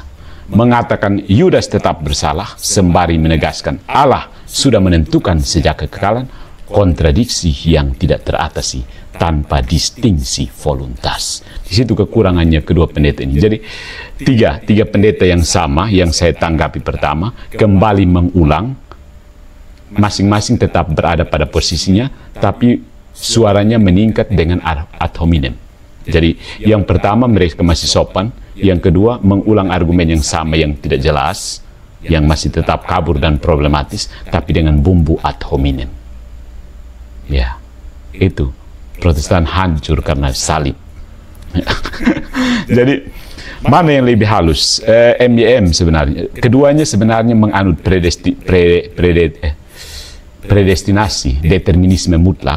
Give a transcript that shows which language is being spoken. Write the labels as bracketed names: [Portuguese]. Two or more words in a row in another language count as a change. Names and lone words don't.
[Indonesian] Mengatakan Yudas tetap bersalah sembari menegaskan Allah sudah menentukan sejak kekekalan, kontradiksi yang tidak teratasi tanpa distingsi voluntas. Di situ kekurangannya kedua pendeta ini. Jadi tiga pendeta yang sama yang saya tanggapi pertama kembali mengulang, masing-masing tetap berada pada posisinya, tapi suaranya meningkat dengan [Latin] ad hominem. [Indonesian] Jadi yang pertama mereka masih sopan, yang kedua mengulang argumen yang sama yang tidak jelas, yang masih tetap kabur dan problematis, tapi dengan bumbu [Latin] ad hominem. [Indonesian] Ya, itu Protestan hancur karena salib. Jadi mana yang lebih halus? MYM sebenarnya. Keduanya sebenarnya menganut predestinasi, determinisme mutlak.